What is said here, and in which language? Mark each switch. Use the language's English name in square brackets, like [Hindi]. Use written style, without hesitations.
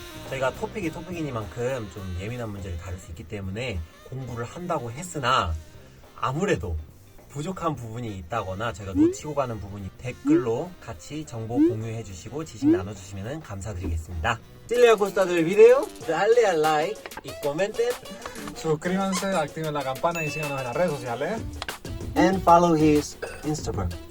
[Korean] 저희가 토픽이니만큼 좀 예민한 문제를 다룰 수 있기 때문에 공부를 한다고 했으나 아무래도 부족한 부분이 있다거나 저희가 놓치고 가는 부분이 댓글로 같이 정보 공유해 주시고 지식 나눠주시면 감사드리겠습니다. [Spanish] Si les ha gustado el video, dale a like y comenten Suscríbanse, activen la campana y síganos en las redes sociales. [English] and follow his Instagram.